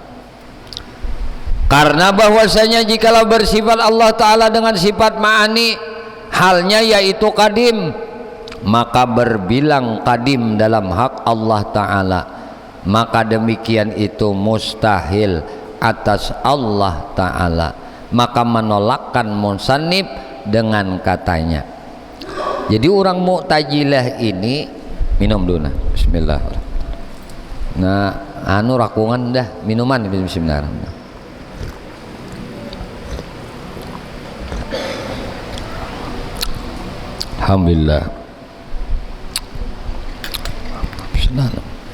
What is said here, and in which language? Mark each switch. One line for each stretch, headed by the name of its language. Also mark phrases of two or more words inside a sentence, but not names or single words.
Indonesian: Karena bahwasanya jikalau bersifat Allah ta'ala dengan sifat ma'ani, halnya yaitu kadim, maka berbilang kadim dalam hak Allah ta'ala, maka demikian itu mustahil atas Allah ta'ala. Maka menolakkan musannif dengan katanya. Jadi orang Mu'tazilah ini, minum dulu nah, bismillahirrahmanirrahim.
Banjar: Nah, anu rakungan dah minuman, bismillahirrahmanirrahim.
Indonesian: Alhamdulillah. Bismillahirrahmanirrahim.